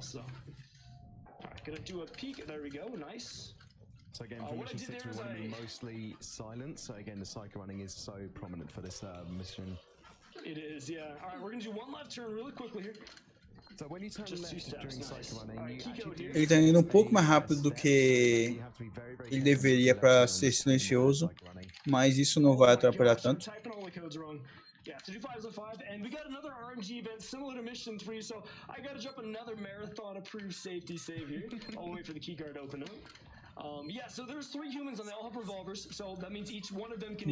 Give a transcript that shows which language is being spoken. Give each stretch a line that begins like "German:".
English: So, all right, gonna do a peek. There we go. Nice. So again, for mission 6, we want to be mostly silent. So again, the psycho running is so prominent for this mission. It is, yeah. All right, we're gonna do one left turn really quickly here. So when you turn left during psycho running,
Portuguese: ele tá indo um pouco mais rápido do que ele deveria para ser silencioso, mas isso não vai atrapalhar tanto.
English: Yeah, to do 5 is a 5, and we got another RNG event similar to mission 3, so I gotta drop another marathon approved safety save here. I'll wait for the keycard to open up. Yeah, so there's 3 humans and they all have revolvers, so that means each one of them can.